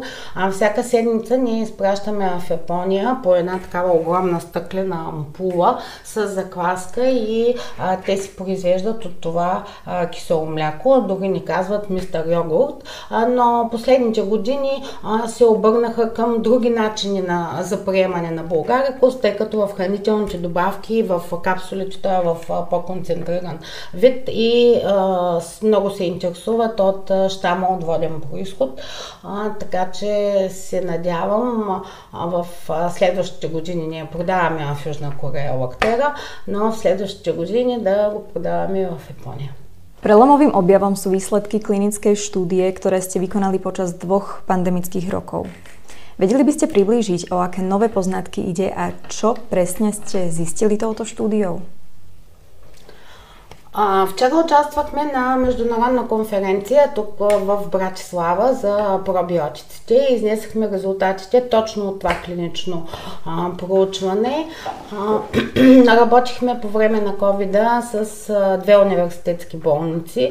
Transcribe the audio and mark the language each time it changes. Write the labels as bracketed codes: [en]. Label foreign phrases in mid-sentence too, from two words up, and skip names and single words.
[bg] Всяка седмица ние изпращаме в Япония по една такава огромна стъклена ампула с закваска и те си произвеждат от това кисело мляко, дори ни казват мистер йогурт, но последните години се обърнаха към други начини за приемане на булгарикус, тъй като в хранителните добавки, в капсулите той е в по-концентриран вид и много се интересуват от щама от воден произход. Така че се надявам в следващите години, ние продаваме в Южна Корея лактера, но в следващите години да го продаваме в Япония. [sk] Prelomovým objavom sú výsledky klinickej štúdie, ktoré ste vykonali počas 2 pandemických rokov. Vedeli by ste priblížiť, o aké nové poznatky ide a čo presne ste zistili touto štúdiou? [bg] Вчера участвахме на международна конференция тук в Братислава за пробиотиците и изнесахме резултатите точно от това клинично проучване. Работихме по време на COVID-а с 2 университетски болници.